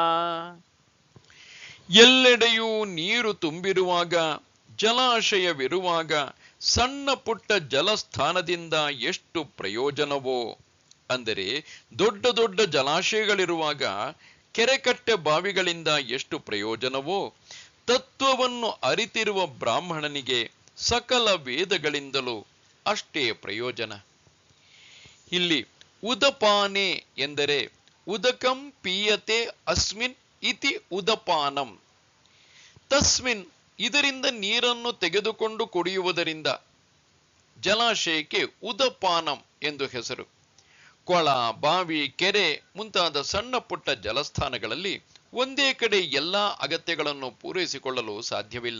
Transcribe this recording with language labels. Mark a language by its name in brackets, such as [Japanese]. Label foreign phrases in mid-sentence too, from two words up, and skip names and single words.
[Kannada] ಎಲ್ಲೆಡೆಯೂ ನೀರು ತುಂಬಿರುವಾಗ, ಜಲಾಶಯವಿರುವಾಗ, ಸಣ್ಣ ಪುಟ್ಟ ಜಲಸ್ಥಾನದಿಂದ ಎಷ್ಟು ಪ್ರಯೋಜನವೋ, ಅಂದರೆ ದೊಡ್ಡ ದೊಡ್ಡ ಜಲಾಶಯಗಳಿರುವಾಗ ಕೆರೆಕಟ್ಟೆ ಬಾವಿಗಳಿಂದ ಎಷ್ಟು ಪ್ರಯೋಜನವೋ, ತತ್ವವನ್ನು ಅರಿತಿರುವ ಬ್ರಾಹ್ಮಣನಿಗೆ ಸಕಲ ವೇದಗಳಿಂದಲೂ ಅಷ್ಟೇ ಪ್ರಯೋಜನ. ಇಲ್ಲಿ ಉದಪಾನೆ ಎಂದರೆ [Sanskrit] ಉದಕಂ ಪೀಯತೆ ಅಸ್ಮಿನ್ ಇತಿ ಉದಪಾನಂ. [Kannada] ತಸ್ಮಿನ್ ಇದರಿಂದ ನೀರನ್ನು ತೆಗೆದುಕೊಂಡು ಕುಡಿಯುವುದರಿಂದ ಜಲಾಶಯಕ್ಕೆ ಉದಪಾನಂ ಎಂದು ಹೆಸರು. ಕೊಳ, ಬಾವಿ, ಕೆರೆ ಮುಂತಾದ ಸಣ್ಣ ಪುಟ್ಟ ಜಲಸ್ಥಾನಗಳಲ್ಲಿ ಒಂದೇ ಕಡೆ ಎಲ್ಲಾ ಅಗತ್ಯಗಳನ್ನು ಪೂರೈಸಿಕೊಳ್ಳಲು ಸಾಧ್ಯವಿಲ್ಲ.